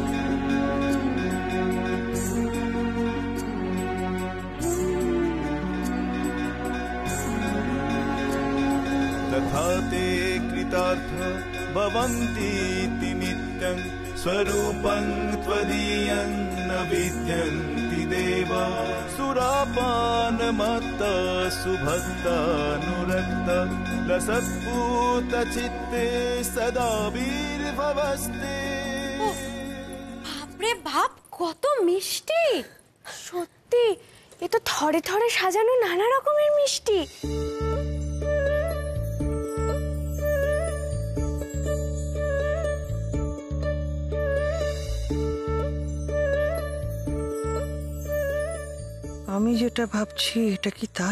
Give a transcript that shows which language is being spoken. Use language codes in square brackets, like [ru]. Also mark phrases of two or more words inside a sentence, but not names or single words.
[sa] तथा ते कृतार्थ भवन्तीति नित्यं स्वरूपं त्वदीयं न विद्यन्ति देवा सुरापानमत्ता सुभक्तानुरक्ता लसत्पूतचित्ते सदा वीर्भवस्ते। [bn] বাপরে বাপ, কত মিষ্টি! সত্যি এ তো থরে থরে সাজানো নানা রকমের মিষ্টি। আমি যেটা ভাবছি এটা কি তাই?